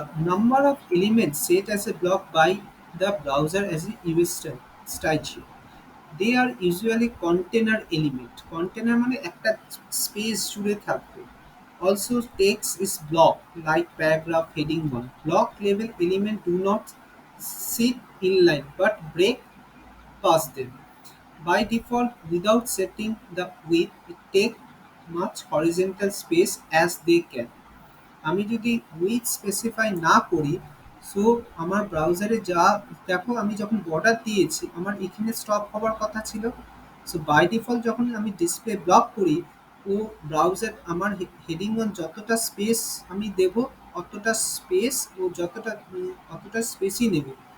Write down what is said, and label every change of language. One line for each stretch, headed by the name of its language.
English: Number of elements set as a block by the browser as a US style sheet. They are usually container element.
Bangla: Container মানে একটা space জুড়ে থাকবে।
English: Also text is block like paragraph heading 1. Block level element do not sit inline but break past them. By default, without setting the width, it take much horizontal space as they can.
Bangla: আমি যদি with specify না করি, so আমার ব্রাউজারে যা দেখো, আমি যখন বর্ডার দিয়েছি আমার এখানে স্টপ হওয়ার কথা ছিল। সো বাই ডিফল্ট যখন আমি ডিসপ্লে ব্লক করি, ও ব্রাউজার আমার হেডিং ওয়ান যতটা স্পেস আমি দেব, অতটা স্পেস ও অতটা স্পেসই নেবে।